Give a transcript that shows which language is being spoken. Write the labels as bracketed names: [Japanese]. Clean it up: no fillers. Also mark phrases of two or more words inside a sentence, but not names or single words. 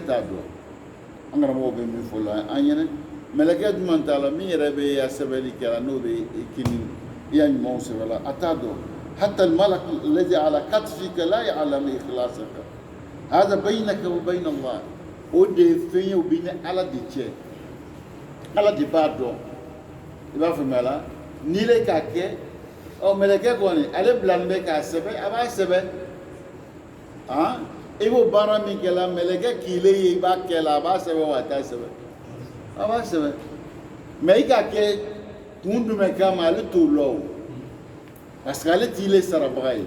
[Bambara] t'a dɔn an karamɔgɔ bɛ min fɔ la an ɲɛna mɛlɛkɛ jumɛn t'a la min yɛrɛ bɛ ya sɛbɛnni kɛra n'o bɛ kini i ya ɲumanw sɛbɛn la a t'a dɔn [Arabic] حتى الملك الذي على كتفك لا يعلم إخلاصك هذا بينك وبين الله [Bambara] o de ye fɛn ye o bɛ ni ala de cɛ ala de b'a dɔn i b'a faamuya la n'i le k'a kɛ mɛlɛkɛ kɔni ale bilalen bɛ k'a sɛbɛn a b'a sɛbɛn i b'o baara min kɛ la mɛlɛkɛ k'ilen ye i b'a kɛ la a b'a sɛbɛn wa a t'a sɛbɛn a b'a sɛbɛn mais i k'a kɛ kun jumɛn kama ale t'o lɔ o [French] parce que [Bambara] ale t'i le sarabaga ye